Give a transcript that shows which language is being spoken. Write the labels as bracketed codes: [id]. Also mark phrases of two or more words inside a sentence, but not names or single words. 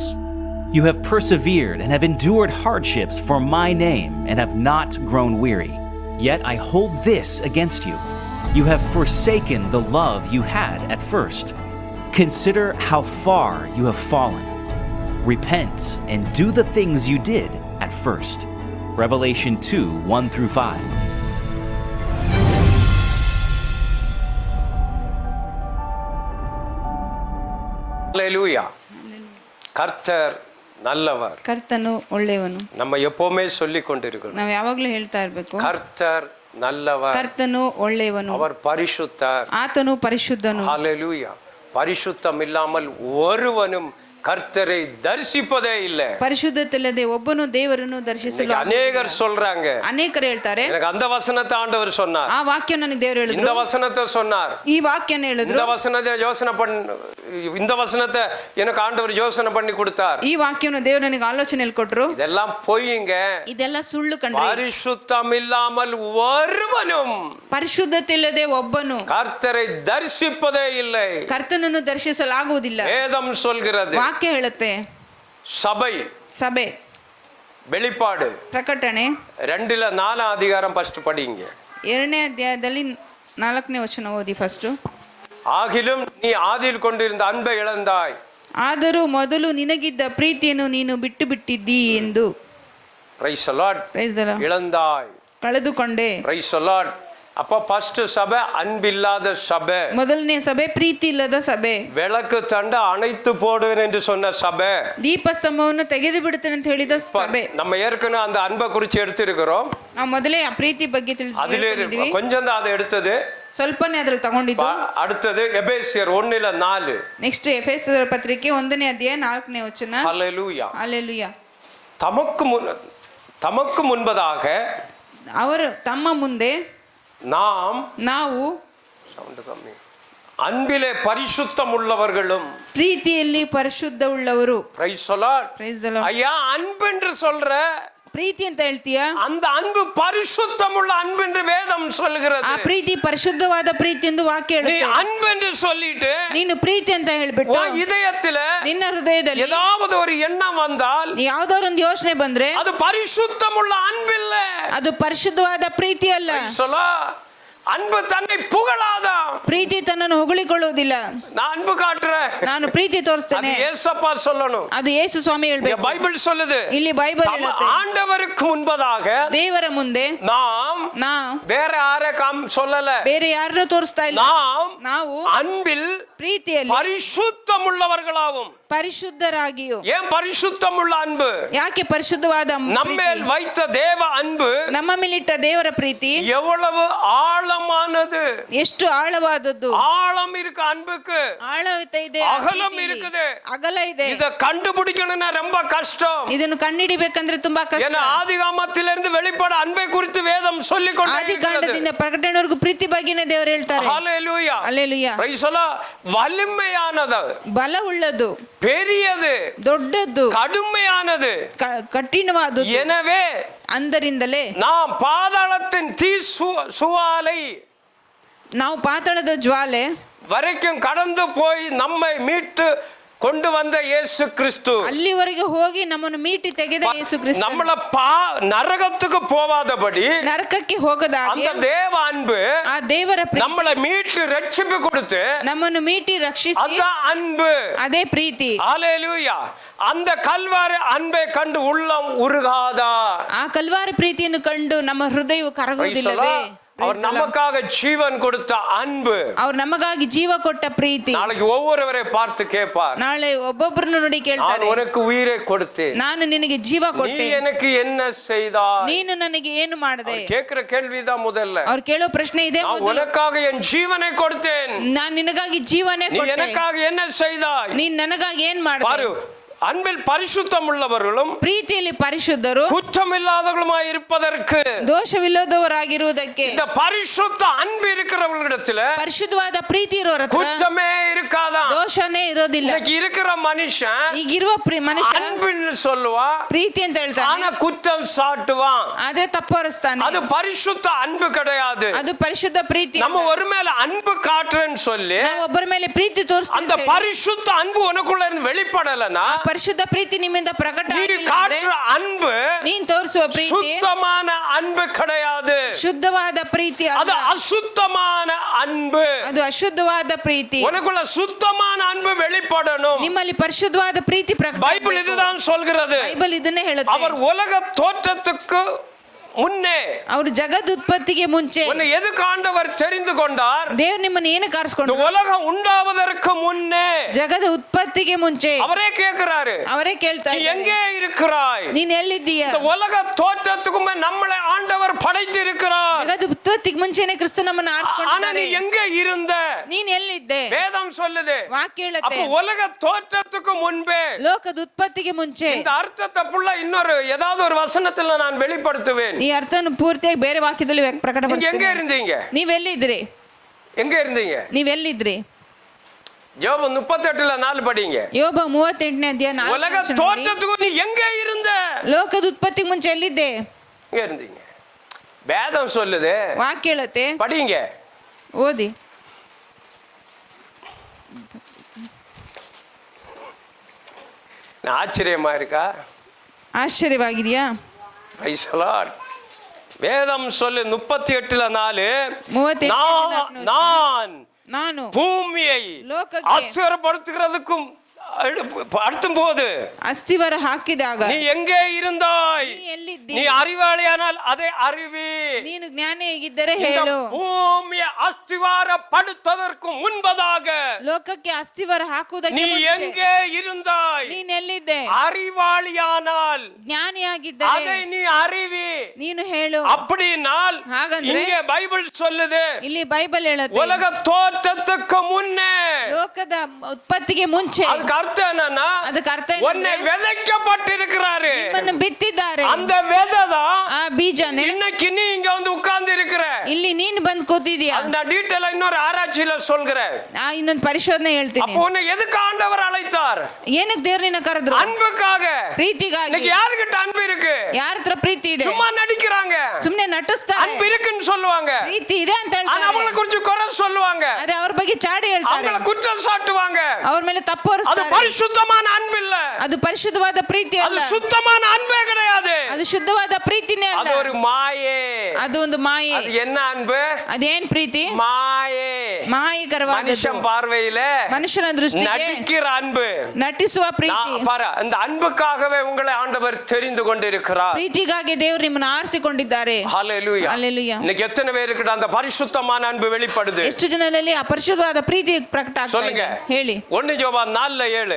[en] You have persevered and have endured hardships for my name and have not grown weary. Yet I hold this against you. You have forsaken the love you had at first. Consider how far you have fallen. Repent and do the things you did at first. Revelation 2:1-5. Hallelujah. [ta] கர்த்தர் நல்லவர். [kn] ಕರ್ತನು ಒಳ್ಳೆಯವನು. [ta] நம்ம எப்பவுமே சொல்லி கொண்டிருக்கிறோம். [kn] ನಾವು ಯಾವಾಗಲೂ ಹೇಳ್ತಾ ಇರಬೇಕು. [ta] கர்த்தர் நல்லவர். [kn] ಕರ್ತನು ಒಳ್ಳೆಯವನು. [ta] அவர் பரிசுத்தர். [kn] ಆತನು ಪರಿಶುದ್ಧನು. [en] Hallelujah. [ta] பரிசுத்தம் இல்லாமல் ஒருவனும் கர்த்தரை தரிசிப்பதே இல்லை. [kn] ಪರಿಶುದ್ಧತೆಯಿಲ್ಲದೆ ಒಬ್ಬನು ದೇವರನ್ನು ದರ್ಶಿಸಲು ಅನೇಕರು சொல்றாங்க. ಅನೇಕರು ಹೇಳ್ತಾರೆ. [ta] எனக்கு அந்த வசனத்தை ஆண்டவர் சொன்னார். [kn] ಆ ವಾಕ್ಯ ನನಗೆ ದೇವರು ಹೇಳಿದ್ರು. [ta] இந்த வசனத்தை சொன்னார். [kn] ಈ ವಾಕ್ಯನ ಹೇಳಿದ್ರು. [ta] இந்த வசனத்தை யோசனை இந்த வசனத்தை எனக்கு ஆண்டவர் யோசனை பண்ணி கொடுத்தார். [kn] ಈ ವಾಕ್ಯವನ್ನು ದೇವರು ನನಗೆ ಆಲೋಚನೆಯಲ್ಲಿ ಕೊಟ್ಟರು. [ta] இதெல்லாம் பொய்ங்க. [kn] ಇದೆಲ್ಲ ಸುಳ್ಳು ಕಣ್ರಿ. [ta] பரிசுத்தம் இல்லாமல் ஒருவனும் [kn] ಪರಿಶುದ್ಧತೆ ಇಲ್ಲದೆ ಒಬ್ಬನು [ta] கர்த்தரை தரிசிப்பதே இல்லை. [kn] ಕರ್ತನನ್ನು ದರ್ಶಿಸಲಾಗುವುದಿಲ್ಲ. [ta] வேதம் சொல்கிறது. [kn] ವಾಕ್ಯ ಹೇಳುತ್ತೆ. [ta] சபை வெளிப்பாடு [kn] ಪ್ರಕಟಣೆ [ta] 2:4 அதிகாரம் ಫಸ್ಟ್ படிங்க. [kn] 2ನೇ ಅಧ್ಯಾಯದಲ್ಲಿ 4ನೇ ವಚನ ಓದಿ ಫಸ್ಟ್. [ta] ஆகிலும் நீ ஆதியில் கொண்டிருந்த அன்பை இழந்தாய். [kn] ಆದರೂ ಮೊದಲು ನಿನಗಿದ್ದ ಪ್ರೀತಿಯನ್ನು ನೀನು ಬಿಟ್ಟು ಬಿಟ್ಟಿದ್ದೀ ಎಂದು. [en] Praise the Lord. Praise the Lord. [ta] இழந்தாய், [kn] ಕಳೆದುಕೊಂಡೆ. [en] Praise the Lord. [ta] அப்ப ಫಸ್ಟ್ சபை அன்பில்லாத சபை. [kn] ಮೊದಲನೇ ಸಭೆ ಪ್ರೀತಿ ಇಲ್ಲದ ಸಭೆ. [ta] விளக்கு தண்ட அணைத்து போடுவேன் என்று சொன்ன சபை. [kn] ದೀಪಸ್ತಂಭವನ್ನು ತೆಗೆದು ಬಿಡುತ್ತೇನೆ ಅಂತ ಹೇಳಿದ ಸಭೆ. [ta] நம்ம ஏற்கனவே அந்த அன்பை குறித்து எடுத்திருக்கிறோம். [kn] ನಾವು ಮೊದಲೇ ಆ ಪ್ರೀತಿ ಬಗ್ಗೆ ತಿಳಿದಿದ್ದೀವಿ. [ta] கொஞ்சம் தான் அதை எடுத்தது. [kn] ಸ್ವಲ್ಪನೇ ಅದ್ರಲ್ಲಿ ತಗೊಂಡಿದ್ದು. [ta] அடுத்தது எபேசியர் 1:4. [kn] ನೆಕ್ಸ್ಟ್ ಎಫೆಸರ ಪತ್ರಿಕೆ 1ನೇ ಅಧ್ಯಾಯ 4ನೇ ವಚನ. [ta] ஹல்லேலூயா. [kn] ಹಲ್ಲೆಲೂಯಾ. [ta] தமக்கு முன்பதாக [kn] ಅವರು ತಮ್ಮ ಮುಂದೆ ನಾವು [ta] அன்பிலே பரிசுத்தம் உள்ளவர்களும் [kn] ಪ್ರೀತಿಯಲ್ಲಿ ಪರಿಶುದ್ಧ ಉಳ್ಳವರು. [en] Praise the Lord. Praise the Lord. [ta] ஐயா அன்பு என்று சொல்ற [kn] ಪ್ರೀತಿ ಅಂತ ಹೇಳ್ತೀಯಾ? [ta] அந்த அன்பு பரிசுத்தம் உள்ள அன்பு என்று வேதம் சொல்கிறது. [kn] ಆ ಪ್ರೀತಿ ಪರಿಶುದ್ಧವಾದ ಪ್ರೀತಿ ಎಂದು ವಾಕ್ಯ ಹೇಳುತ್ತೆ. [ta] நீ அன்பு என்று சொல்லிட்டு [kn] ನೀನು ಪ್ರೀತಿ ಅಂತ ಹೇಳ್ಬಿಟ್ಟು [ta] இதயத்துல [kn] ನಿನ್ನ ಹೃದಯದಲ್ಲಿ [ta] ஏதாவது ஒரு எண்ணம் வந்தால், [kn] ಯಾವ್ದಾದ್ರು ಒಂದು ಯೋಚನೆ ಬಂದ್ರೆ [ta] அது பரிசுத்தம் உள்ள அன்பு இல்ல. [kn] ಅದು ಪರಿಶುದ್ಧವಾದ ಪ್ರೀತಿ ಅಲ್ಲ. [ta] அன்பு தன்னை புகழாத. [kn] ಪ್ರೀತಿ ತನ್ನನ್ನು ಹೊಗಳಿಕೊಳ್ಳುವುದಿಲ್ಲ. [ta] நான் அன்பு காட்டுறேன், [kn] ನಾನು ಪ್ರೀತಿ ತೋರಿಸ್ತೇನೆ, [ta] அது இயேசப்பா சொல்லணும். [kn] ಅದು ಯೇಸು ಸ್ವಾಮಿ ಹೇಳ್ಬೇಕು. [ta] பைபிள் சொல்லுது. [kn] ಇಲ್ಲಿ ಬೈಬಲ್ ಹೇಳುತ್ತೆ. [ta] ஆண்டவருக்கு முன்பதாக [kn] ದೇವರ ಮುಂದೆ [ta] நாம் வேற யாரையும் சொல்லல, [kn] ಬೇರೆ ಯಾರನ್ನೂ ತೋರಿಸ್ತಾ ಇಲ್ಲ. ನಾವು [ta] அன்பில் [kn] ಪ್ರೀತಿಯಲ್ಲಿ [ta] பரிசுத்தம் உள்ளவர்களாகும். [kn] ಪರಿಶುದ್ಧರಾಗಿಯೂ. [ta] ஏன் பரிசுத்தம் உள்ள அன்பு? [kn] ಯಾಕೆ ಪರಿಶುದ್ಧವಾದ [ta] நம்மேல் வைத்த தேவ அன்பு, [kn] ನಮ್ಮ ಮೇಲಿಟ್ಟ ದೇವರ ಪ್ರೀತಿ [ta] எவ்வளவு ஆழமானது, [kn] ಎಷ್ಟು ಆಳವಾದದ್ದು. [ta] ஆழம் இருக்கு அன்புக்கு, [kn] ಆಳವಿದೆ, [ta] அகலம் இருக்குது, [kn] ಅಗಲ ಇದೆ. [ta] இத கண்டுபிடிக்கணும்னா ரொம்ப கஷ்டம். [kn] ಇದನ್ನು ಕಂಡುಹಿಡಿಬೇಕಂದ್ರೆ ತುಂಬಾ ಕಷ್ಟ. [ta] ஏன்னா ஆதிகாமத்திலிருந்து வெளிப்பட அன்பை குறித்து வேதம் சொல்லிக் கொண்டிருக்கிறது. [kn] ಆದಿಕಾಂಡದಿಂದ ಪ್ರಕಟಣೆವರೆಗೂ ಪ್ರೀತಿ ಬಗ್ಗೆನೇ ದೇವರು ಹೇಳ್ತಾರೆ. [ta] ஹல்லேலூயா. [kn] ಹಲ್ಲೆಲೂಯಾ. [en] Praise the Lord. [ta] வலிமையானது, [kn] ಬಲವುಳ್ಳದು, [ta] பெரியது, [kn] ದೊಡ್ಡದ್ದು, [ta] கடுமையானது, [kn] ಕಠಿಣವಾದದ್ದು. [ta] எனவே [kn] ಅಂದರಿಂದಲೇ [ta] நாம் பாதாளத்தின் தீ சுவாலை, [kn] ನಾವು ಪಾತಾಳದ ಜ್ವಾಲೆ [ta] வரைக்கும் கடந்து போய் நம்மை மீட்டு கொண்டு வந்த இயேசு கிறிஸ்து, [kn] ಅಲ್ಲಿವರೆಗೆ ಹೋಗಿ ನಮ್ಮನ್ನು ಮೀಟಿ ತೆಗೆದ ಯೇಸು ಕ್ರಿಸ್ತ, [ta] நம்மள நரகத்துக்கு போவாதபடி [kn] ನರಕಕ್ಕೆ ಹೋಗದಾಗೆ [ta] அந்த தேவ அன்பு, [kn] ಆ ದೇವರ ಪ್ರೀತಿ [ta] நம்மளை மீட்டு ரட்சிப்பு கொடுத்து [kn] ನಮ್ಮನ್ನು ಮೀಟಿ ರಕ್ಷಿಸಿ, [ta] அதான் அன்பு, [kn] ಅದೇ ಪ್ರೀತಿ. [ta] ஹல்லேலூயா. அந்த கல்வாரி அன்பை கண்டு உள்ளம் உருகாதா? [kn] ಆ ಕಲ್ವಾರಿ ಪ್ರೀತಿಯನ್ನು ಕಂಡು ನಮ್ಮ ಹೃದಯವು ಕರಗುವುದಿಲ್ಲವೇ? [ta] அவர் நமக்காக ஜீவன் கொடுத்த அன்பு, [kn] அவர் ನಮಗಾಗಿ ಜೀವ ಕೊಟ್ಟ ಪ್ರೀತಿ. [ta] நாளைக்கு ஒவ்வொருவரை பார்த்து கேட்பார், [kn] ನಾಳೆ ಒಬ್ಬೊಬ್ಬರನ್ನು ನೋಡಿ ಕೇಳ್ತಾರೆ, [ta] நான் உனக்கு உயிரை கொடுத்தேன், [kn] ನಾನು ನಿನಗೆ ಜೀವ ಕೊಟ್ಟೆ, [ta] நீ எனக்கு என்ன செய்தாய், [kn] ನೀನು ನನಗೆ ಏನು ಮಾಡಿದೆ? [ta] கேக்குற கேள்விதான் முதல்ல. [kn] ಅವ್ರು ಕೇಳೋ ಪ್ರಶ್ನೆ ಇದೆ. [ta] நான் உனக்காக என் ஜீவனை கொடுத்தேன், [kn] ನಾನು ನಿನಗಾಗಿ ಜೀವನೇ [ta] நீ [kn] ಕೊಟ್ಟೆ, [ta] எனக்காக என்ன செய்தாய்? [kn] ನೀನ್ ನನಗಾಗಿ ಏನ್ ಮಾಡಿದೆ? [ta] பாரு, அன்பில் பரிசுத்தம் உள்ளவர்களும் [kn] ಪ್ರೀತಿಯಲ್ಲಿ ಪರಿಶುದ್ಧರು [ta] குற்றமில்லாதவர்களுமாய் இருப்பதற்கு. [kn] ದೋಷವಿಲ್ಲದವರಾಗಿರುವುದಕ್ಕೆ. [ta] இந்த பரிசுத்த அன்பு இருக்கிறவர்களிடத்துல [kn] ಪರಿಶುದ್ಧವಾದ ಪ್ರೀತಿ ಇರೋರ ಹತ್ರ [ta] குற்றமே இருக்காதான். [kn] ದೋಷನೇ ಇರೋದಿಲ್ಲ. [ta] இன்னைக்கு இருக்கிற மனுஷன் [kn] ಈಗಿರುವ ಮನುಷ್ಯ [ta] அன்புன்னு சொல்லுவான், [kn] ಪ್ರೀತಿ ಅಂತ ಹೇಳ್ತಾನೆ, [ta] ஆனா குற்றம் சாட்டுவான். [kn] ಆದ್ರೆ ತಪ್ಪು ಹೊರಿಸ್ತಾನೆ. [ta] அது பரிசுத்த அன்பு கிடையாது. [kn] ಅದು ಪರಿಶುದ್ಧ ಪ್ರೀತಿ. [ta] நம்ம ஒரு மேல அன்பு காட்டுறேன்னு சொல்லி [kn] ನಾವು ಒಬ್ಬರ ಮೇಲೆ ಪ್ರೀತಿ ತೋರಿಸ್ತೀವಿ. [ta] அந்த பரிசுத்த அன்பு உனக்குள்ள இருந்து வெளிப்படலனா, [kn] ಪರಿಶುದ್ಧ ಪ್ರೀತಿ ನಿಮ್ಮಿಂದ ಪ್ರಕಟ [ta] நீ [kn] ಆಗಿಲ್ಲ [ta] காட்டுற அன்பு [kn] ನೀನ್ ತೋರಿಸುವ ಪ್ರೀತಿ [ta] சுத்தமான அன்பு கிடையாது. [kn] ಶುದ್ಧವಾದ ಪ್ರೀತಿ [ta] அது [kn] ಅಲ್ಲ, [ta] அசுத்தமான அன்பு. [kn] ಅದು ಅಶುದ್ಧವಾದ ಪ್ರೀತಿ. [ta] உனக்குள்ள சுத்தமான அன்பு வெளிப்படணும். [kn] ನಿಮ್ಮಲ್ಲಿ ಪರಿಶುದ್ಧವಾದ ಪ್ರೀತಿ ಪ್ರಕಟ [ta] பைபிள் [kn] ಆಗಬೇಕು. [ta] இதுதான் சொல்கிறது. [kn] ಬೈಬಲ್ ಇದನ್ನೇ ಹೇಳುತ್ತೆ. [ta] அவர் உலக தோற்றத்துக்கு முன்னே [kn] ಅವರು ಜಗದ್ ಉತ್ಪತ್ತಿಗೆ ಮುಂಚೆ [ta] உன்னை எதுக்கு ஆண்டவர் தெரிந்து கொண்டார்? [kn] ದೇವ್ರು ನಿಮ್ಮನ್ನು ಏನಕ್ಕೆ [ta] இந்த [kn] ಆರಿಸ್ಕೊಂಡ್ರು? [ta] உலகம் உண்டாவதற்கு முன்னே [kn] ಜಗದ ಉತ್ಪತ್ತಿಗೆ ಮುಂಚೆ [ta] அவரே கேட்கிறாரு, [kn] ಅವರೇ ಕೇಳ್ತಾ [ta] நீ [kn] ಇದ್ದಾರೆ, [ta] எங்கே இருக்கிறாய்? [kn] ನೀನ್ ಎಲ್ಲಿದ್ದೀಯ? [ta] இந்த உலக தோற்றத்துக்கு முன்னே நம்மளை ஆண்டவர் படைத்திருக்கிறார். [kn] ಜಗದ ಉತ್ಪತ್ತಿಗೆ ಮುಂಚೆನೆ ಕ್ರಿಸ್ತ ನಮ್ಮನ್ನು [ta] ஆனா [kn] ಆರಿಸ್ಕೊಂಡಿದ್ದಾರೆ. [ta] நீ எங்கே இருந்த? [kn] ನೀನ್ ಎಲ್ಲಿದ್ದೆ? [ta] வேதம் சொல்லுது. [kn] ವಾಕ್ಯ ಹೇಳುತ್ತೆ, [ta] அப்ப உலக தோற்றத்துக்கு முன்பே. [kn] ಲೋಕದ ಉತ್ಪತ್ತಿಗೆ ಮುಂಚೆ. [ta] இந்த அர்த்தத்தை புள்ள இன்னொரு ஏதாவது ஒரு வசனத்துல நான் வெளிப்படுத்துவேன். [kn] ಈ ಅರ್ಥವನ್ನು ಪೂರ್ತಿಯಾಗಿ ಬೇರೆ ವಾಕ್ಯದಲ್ಲಿ [ta] நீங்க எங்க [kn] ಪ್ರಕಟಪಡಿಸ್ತೀನಿ. [ta] இருந்தீங்க? [kn] ನೀವೆಲ್ಲಿದ್ರಿ? [ta] எங்க இருந்தீங்க? [kn] ನೀವೆಲ್ಲಿದ್ರಿ? [ta] யோபு 38:4 படிங்க. [kn] ಯೋಬ 38ನೇ ಅಧ್ಯಾಯ 4ನೇ [ta] உலக [kn] ವಚನ ನೋಡಿ. [ta] தோற்றத்துக்கு நீ எங்க இருந்த? [kn] ಲೋಕದ ಉತ್ಪತ್ತಿಗೆ ಮುಂಚೆ ಎಲ್ಲಿದ್ದೆ? [ta] எங்க இருந்தீங்க? வேதம் சொல்லுது. [kn] ವಾಕ್ಯ ಹೇಳುತ್ತೆ, [ta] படிங்க. [kn] ಓದಿ. [ta] ஆச்சரியமா இருக்கா? [kn] ಆಶ್ಚರ್ಯವಾಗಿದೆಯಾ? [en] Praise the Lord. [ta] வேதம் சொல்லு 38:4 38 நான் [kn] ನಾನು [ta] பூமியை [kn] ಲೋಕಕ್ಕೆ [ta] ஆச்சரியப்படுத்துகிறதுக்கும் அடுத்தும் போது [kn] ಅಸ್ತಿವಾರ ಹಾಕಿದಾಗ [ta] நீ எங்கே இருந்தாய்? [kn] ನೀ ಎಲ್ಲಿದ್ದಿ? [ta] நீ அறிவாளியானால் அதை அறிவி. [kn] ನೀನು ಜ್ಞಾನಿಯಾಗಿದ್ದರೆ [ta] இந்த [kn] ಹೇಳು. [ta] பூமியை அஸ்திவாரப்படுத்துவதற்கு முன்பதாக [kn] ಲೋಕಕ್ಕೆ ಅಸ್ತಿವಾರ ಹಾಕುವುದಕ್ಕೆ [ta] நீ [kn] ಮುಂಚೆ [ta] எங்கே இருந்தாய்? [kn] ನೀನ್ ಎಲ್ಲಿದ್ದೆ? [ta] அறிவாளியானால் [kn] ಜ್ಞಾನಿಯಾಗಿದ್ದರೆ [ta] அதை நீ அறிவி. [kn] ನೀನು ಹೇಳು. [ta] அப்படினால் [kn] ಹಾಗಂದ್ರೆ [ta] இங்கே பைபிள் சொல்லுது, [kn] ಇಲ್ಲಿ ಬೈಬಲ್ ಹೇಳುತ್ತೆ, [ta] உலக தோற்றத்துக்கு முன்னே. [kn] ಲೋಕದ ಉತ್ಪತ್ತಿಗೆ ಮುಂಚೆ. [ta] அதுக்கு அர்த்தம் என்னன்னா, [kn] ಅದಕ್ಕೆ ಅರ್ಥ [ta] உன்னை [kn] ಏನಂದ್ರೆ [ta] விதைக்கப்பட்டிருக்கிறாரு. [kn] ನಿಮ್ಮನ್ನು ಬಿತ್ತಿದ್ದಾರೆ. [ta] அந்த விதை தான் [kn] ಆ ಬೀಜನೇ [ta] இன்னைக்கு நீ இங்க வந்து உட்கார்ந்து இருக்கிற. [kn] ಇಲ್ಲಿ ನೀನು ಬಂದು ಕೂತಿದೀಯ. [ta] அந்த டீடைல் இன்னொரு ஆராய்ச்சியில சொல்கிறேன். [kn] ಇನ್ನೊಂದು ಪರಿಶೋಧನೆ ಹೇಳ್ತೀನಿ. [ta] அப்போ உன்னை எதுக்கு ஆண்டவர் அழைத்தார்? [kn] ಏನಕ್ಕೆ ದೇವ್ರು ನಿನ್ನ ಕರೆದ್ರು? [ta] அன்புக்காக. [kn] ಪ್ರೀತಿಗಾಗಿ. [ta] இன்னைக்கு யாருகிட்ட அன்பு இருக்கு? [kn] ಯಾರ ಹತ್ರ ಪ್ರೀತಿ ಇದೆ? [ta] சும்மா நடிக்கிறாங்க. [kn] ಸುಮ್ನೆ ನಟಿಸ್ತಾರೆ. [ta] அன்பு இருக்குன்னு சொல்லுவாங்க, [kn] ಪ್ರೀತಿ ಇದೆ ಅಂತ [ta] ஆனா [kn] ಹೇಳ್ತಾರೆ. [ta] அவங்கள குறிச்சு குறை சொல்லுவாங்க, [kn] ಆದ್ರೆ ಅವ್ರ ಬಗ್ಗೆ ಚಾಡಿ ಹೇಳ್ತಾರೆ, [ta] அவங்கள குற்றம் சாட்டுவாங்க. [kn] ಅವ್ರ ಮೇಲೆ ತಪ್ಪು [ta] அது [kn] ಹೊರಿಸ್ತಾರೆ. [ta] பரிசுத்தமான அன்பு இல்ல. [kn] ಅದು ಪರಿಶುದ್ಧವಾದ ಪ್ರೀತಿ [ta] அது [kn] ಅಲ್ಲ. [ta] சுத்தமான அன்பே கிடையாது. [kn] ಅದು ಶುದ್ಧವಾದ ಪ್ರೀತಿನೇ [ta] அது [kn] ಅಲ್ಲ. [ta] ஒரு மாயே. [kn] ಅದು ಒಂದು ಮಾಯೆ. [ta] அது என்ன அன்பு? [kn] ಅದೇನ್ ಪ್ರೀತಿ? [ta] மாயே. [kn] ಮಾಯಕರವಾದದ್ದು. [ta] மனுஷன் பார்வையில [kn] ಮನುಷ್ಯನ ದೃಷ್ಟಿಗೆ [ta] நடிக்கிற அன்பு. [kn] ನಟಿಸುವ ಪ್ರೀತಿ. [ta] பாரு, அந்த அன்புக்காகவே உங்களை ஆண்டவர் தெரிந்து கொண்டிருக்கிறார். [kn] ಪ್ರೀತಿಗಾಗಿ ದೇವರು ನಿಮ್ಮನ್ನು ಆರಿಸಿಕೊಂಡಿದ್ದಾರೆ. [ta] ஹல்லேலூயா. [kn] ಹಲ್ಲೆಲೂಯಾ. [ta] இன்னைக்கு எத்தனை பேருக்கு அந்த பரிசுத்தமான அன்பு வெளிப்படுது? [kn] ಎಷ್ಟು ಜನರಲ್ಲಿ ಅಪರಿಶುದ್ಧವಾದ ಪ್ರೀತಿ ಪ್ರಕಟ ಆಗ್ತಾ [ta] சொல்லுங்க. [kn] ಇದೆ? ಹೇಳಿ. [ta] 1 யோவான் 4:7.